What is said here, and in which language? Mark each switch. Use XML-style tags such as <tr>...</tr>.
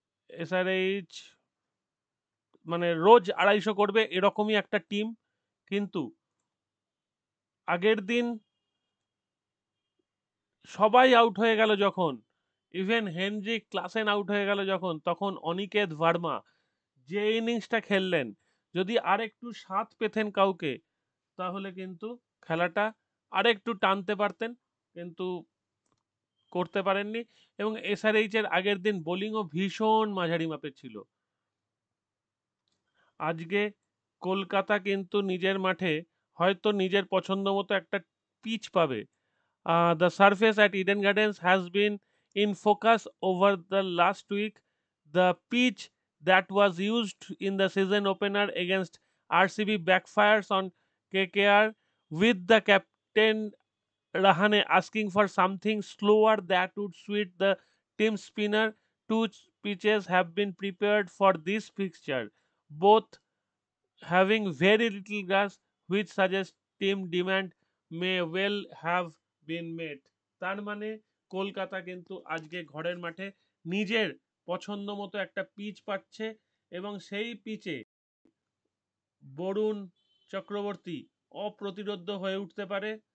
<bn>SRH মানে রোজ ২৫০ করবে এরকমই একটা টিম, কিন্তু আগের দিন সবাই আউট হয়ে গেল যখন, ইভেন হেনরিক ক্লাসেন আউট হয়ে গেল যখন, তখন অনিকেত ভার্মা যে ইনিংসটা খেললেন, যদি আরেকটু সাথ পেতেন কাউকে, তাহলে কিন্তু খেলাটা আরেকটু টানতে পারতেন, কিন্তু করতে পারেননি। এবং এসআরএইচ এর আগের দিন বোলিংও ভীষণ মাঝারি মাপের ছিল। আজকে কলকাতা কিন্তু নিজের মাঠে হয়তো নিজের পছন্দ মতো একটা পিচ পাবে।</bn> <en>The surface at Eden Gardens has been in focus over the last week. The pitch that was used in the season opener against RCB backfires on KKR, with the captain Rahane asking for something slower that would suit the team spinner. Two pitches have been prepared for this fixture, both having very little grass, which suggests team demand may well have been met.</en> <bn>তার মানে কলকাতা কিন্তু আজকে ঘরের মাঠে নিজের পছন্দ মতো একটা পিচ পাচ্ছে, এবং সেই পিচে বরুণ চক্রবর্তী অপ্রতিরোধ্য হয়ে উঠতে পারে।</bn>